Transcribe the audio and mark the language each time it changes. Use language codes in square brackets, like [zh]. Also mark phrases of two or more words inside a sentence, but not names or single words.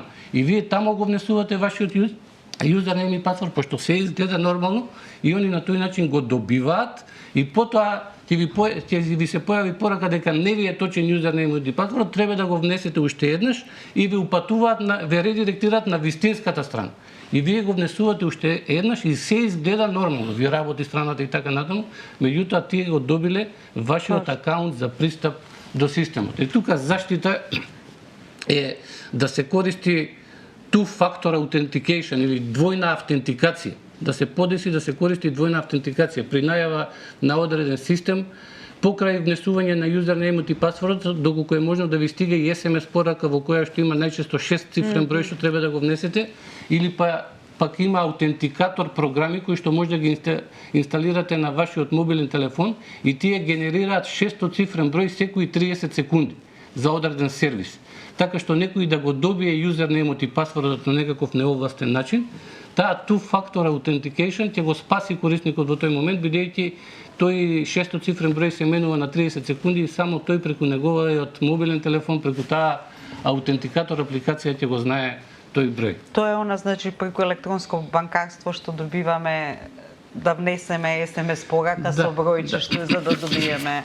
[mk] И вие таму го внесувате вашиот юзернейм и пасворд, пошто се изгледа нормално и они на тој начин го добиваат и потоа ќе ви се појави порака дека не ви е точен юзернейм и пасворд, треба да го внесете уште еднаш и ве упатуваат, ве редиректираат на вистинската страна. И вие го внесувате уште еднаш и се изгледа нормално. Ви работи страната и така натаму, меѓутоа тие го добиле вашиот акаунт за пристап до системот. И тука заштита е да се користи [en] two-factor authentication [mk] или двојна автентикација. Да се подеси да се користи двојна автентикација при најава на одреден систем, покрај внесување на юзернеймот и пасвордот, доколку е можно да ви стига и SMS порака во која што има најчесто 6 цифрен број што треба да го внесете, или пак има аутентикатор програми кои што може да ги инсталирате на вашиот мобилен телефон и тие генерираат 600 цифрен број секои 30 секунди за одреден сервис. Така што некој да го добие юзернеймот и пасвордот на некаков неовластен начин, таа [en] two-factor authentication [mk] ќе го спаси корисникот во тој момент, бидејќи тој 600 цифрен број се менува на 30 секунди и само тој преку неговиот мобилен телефон, преку таа аутентикатор апликација ќе го знае тој број. Тоа е она, значи, преку електронско банкарство што добиваме да внесеме SMS порака со бројче што за да добиеме.